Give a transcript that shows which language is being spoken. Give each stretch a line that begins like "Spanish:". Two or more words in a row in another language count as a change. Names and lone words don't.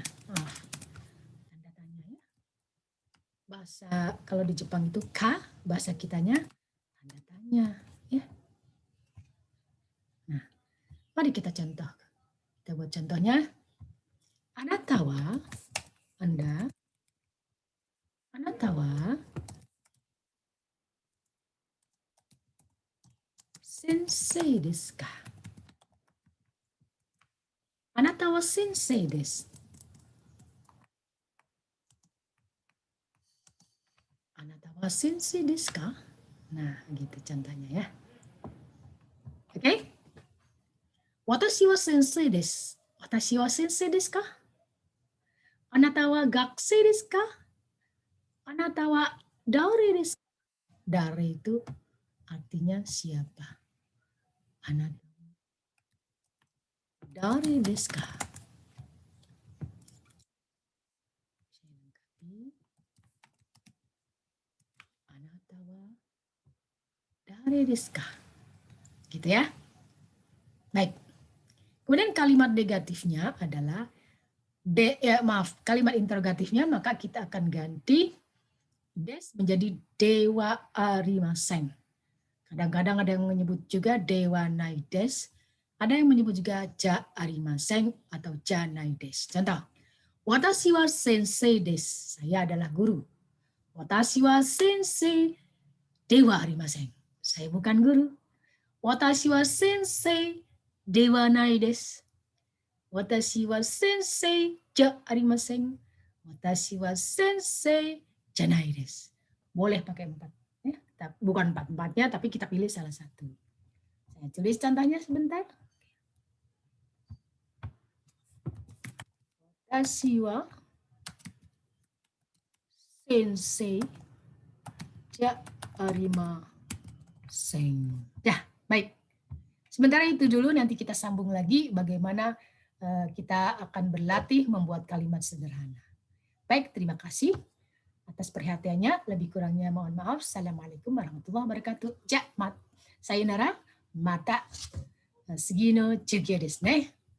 Indonesian: Oh, tanda tanya ya. Bahasa, kalau di Jepang itu ka, bahasa kitanya tanda tanya. Ya. Nah, mari kita contoh. Kita buat contohnya.
Japanese: あなたは,
Indonesian: Anda,
Japanese: あなたは先生ですか? あなたは先生です. あなたは先生ですか?
Indonesian: Nah, gitu contohnya ya. Oke?
Japanese: 私は先生です。私は先生ですか? あなたは学生ですか? あなたは誰ですか?
Indonesian: Dare itu artinya siapa?
Japanese: あなた誰ですか? あなたは誰ですか?
Indonesian: Gitu ya. Baik. Kemudian kalimat negatifnya adalah kalimat interrogatifnya, maka kita akan ganti des menjadi
Japanese: ではありません.
Indonesian: Kadang-kadang ada yang menyebut juga
Japanese: ではないです,
Indonesian: ada yang menyebut juga
Japanese: じゃありません
Indonesian: atau
Japanese: じゃないです.
Indonesian: Contoh,
Japanese: 私は先生です,
Indonesian: saya adalah guru.
Japanese: 私は先生ではありません,
Indonesian: saya bukan guru.
Japanese: 私は先生ではないです. 私は先生じゃありません. 私は先生じゃないです.
Indonesian: Boleh pakai 4. Ya, bukan 4-4-nya, tapi kita pilih salah satu. Saya tulis contohnya sebentar.
Japanese: 私は先生じゃありません.
Indonesian: Ya, baik. Sementara itu dulu, nanti kita sambung lagi bagaimana kita akan berlatih membuat kalimat sederhana. Baik, terima kasih atas perhatiannya. Lebih kurangnya mohon maaf.
Arabic: السلام عليكم ورحمة الله وبركاته.
Japanese: さようなら、また次の授業ですね.